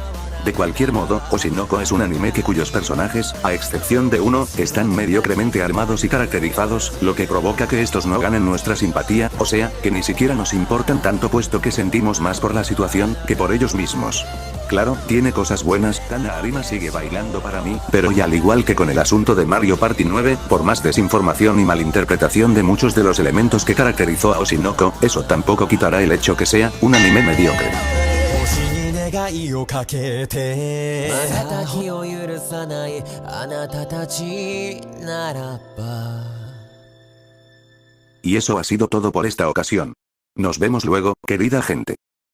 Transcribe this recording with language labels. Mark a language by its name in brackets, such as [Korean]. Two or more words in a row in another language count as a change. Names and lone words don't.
[Spanish] De cualquier modo, Oshinoko es un anime cuyos personajes, a excepción de uno, están mediocremente armados y caracterizados, lo que provoca que estos no ganen nuestra simpatía, o sea, que ni siquiera nos importan tanto puesto que sentimos más por la situación, que por ellos mismos. Claro, tiene cosas buenas, Tana Arima sigue bailando para mí, pero y al igual que con el asunto de Mario Party 9, por más desinformación y malinterpretación de muchos de los elementos que caracterizó a Oshinoko, eso tampoco quitará el hecho que sea un anime mediocre. [Japanese] 願いをかけて瞬を許さないあなたたちならば [Spanish] Y eso ha sido todo por esta ocasión. Nos vemos luego, querida gente.